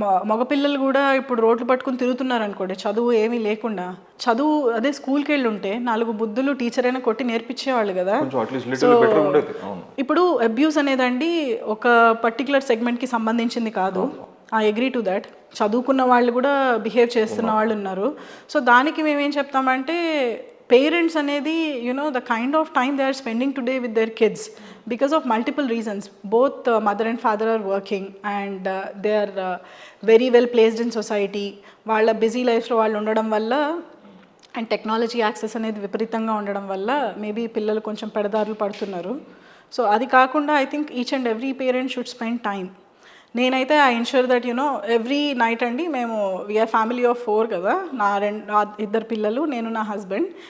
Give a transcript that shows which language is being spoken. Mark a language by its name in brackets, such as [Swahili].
[Telugu] మగపిల్లలు కూడా ఇప్పుడు రోడ్లు పట్టుకుని తిరుగుతున్నారు అనుకోండి, చదువు ఏమీ లేకుండా. చదువు అదే స్కూల్కి వెళ్ళి ఉంటే 4 బుద్ధులు టీచర్ అయినా కొట్టి నేర్పించేవాళ్ళు కదా. సో ఇప్పుడు అబ్యూస్ అనేదండి ఒక పర్టికులర్ సెగ్మెంట్కి సంబంధించింది కాదు. [English] I agree to that. [Telugu] చదువుకున్న వాళ్ళు కూడా బిహేవ్ చేస్తున్న వాళ్ళు ఉన్నారు. సో దానికి మేమేం చెప్తామంటే పేరెంట్స్ అనేది [English] the kind of time they are spending today with their kids because of multiple reasons. Both mother and father are working and they are very well placed in society. [Telugu] వాళ్ళ busy లైఫ్లో వాళ్ళు ఉండడం వల్ల and technology access అనేది విపరీతంగా ఉండడం వల్ల maybe పిల్లలు కొంచెం పెడదారులు పడుతున్నారు. [English] so [Telugu] అది కాకుండా [English] I think each and every parent should spend time. [Telugu] నేనైతే [English] I ensure that every night అండి మేము we are family of 4 [Telugu] కదా, నా 2 పిల్లలు, నేను, నా [English] Husband.